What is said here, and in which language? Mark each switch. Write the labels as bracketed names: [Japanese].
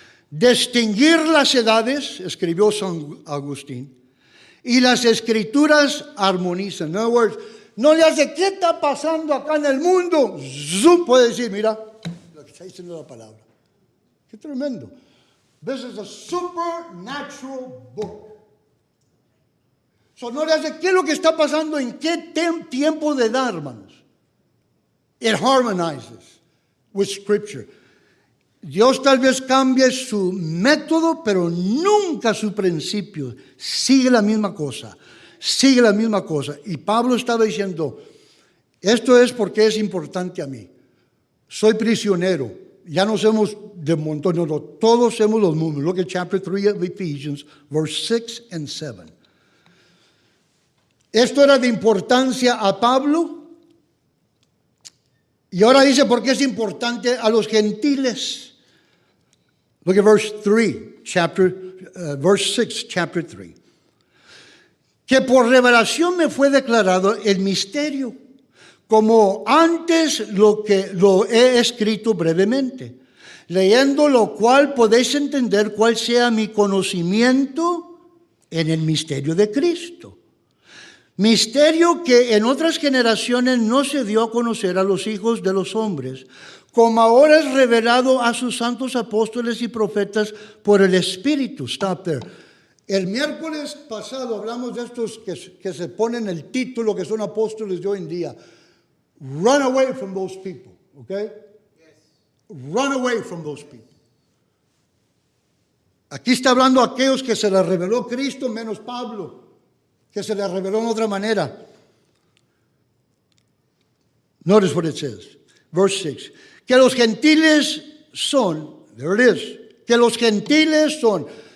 [Spanish] Distinguir las edades, escribió San Agustín, y las escrituras armonizan. [English] In other words, [Spanish] no le hace, ¿qué está pasando acá en el mundo? Zoom, puede decir, mira, lo que está diciendo la palabra. Qué tremendo. [English] This is a supernatural book. [Spanish] So, no le hace, ¿qué es lo que está pasando en qué tiempo de edad, hermanos? [English] It harmonizes with Scripture. [Spanish] Dios tal vez cambie su método, pero nunca su principio. Sigue la misma cosa. Sigue la misma cosa. Y Pablo estaba diciendo, esto es porque es importante a mí. Soy prisionero. Ya no somos de montón, no, todos somos los mismos. [English] Look at chapter 3 of Ephesians, verse 6 and 7. [Spanish] Esto era de importancia a Pablo. Y ahora dice por qué es importante a los gentiles. [English] Look at verse 3, verse 6, chapter 3. [Spanish] Que por revelación me fue declarado el misterio, como antes lo he escrito brevemente, leyendo lo cual podéis entender cuál sea mi conocimiento en el misterio de Cristo. Misterio que en otras generaciones no se dio a conocer a los hijos de los hombres, como ahora es revelado a sus santos apóstoles y profetas por el Espíritu. [English] Stop there. [Spanish] El miércoles pasado hablamos de estos que se ponen el título, que son apóstoles de hoy en día. [English] Run away from those people, okay? Yes. Run away from those people. [Spanish] Aquí está hablando a aquellos que se les reveló Cristo, menos Pablo, que se les reveló en otra manera. [English] Notice what it says. Verse 6. [Spanish] Que los gentiles son, [English] there it is, [Spanish] que los gentiles son.